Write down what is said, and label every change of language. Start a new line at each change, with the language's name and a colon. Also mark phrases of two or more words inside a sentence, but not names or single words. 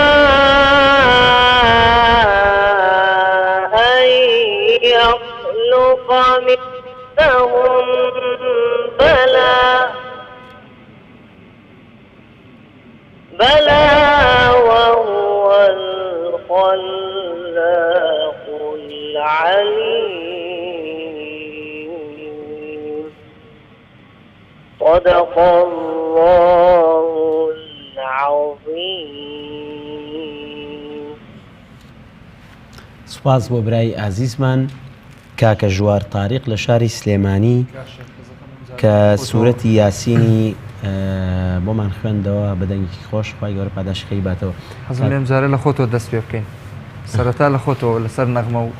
Arabic: أن يخلق مثلهم بلى وهو الخلاق العليم. صدق الله العظيم.
Central Kurdish: سپاس بۆ برای ئازیزمان کاکە ژوار تاریق لە شاری سلێمانی کە سوورەتی یاسینی بۆمان خوێندەوە بەدەنگی خۆش خوای گەورە پاداشخەی باتەوە. حەزم لێم جارە لە خۆتەوە دەست پێ بکەین سەرەتا لە خۆتەوە لەسەر نەغمە و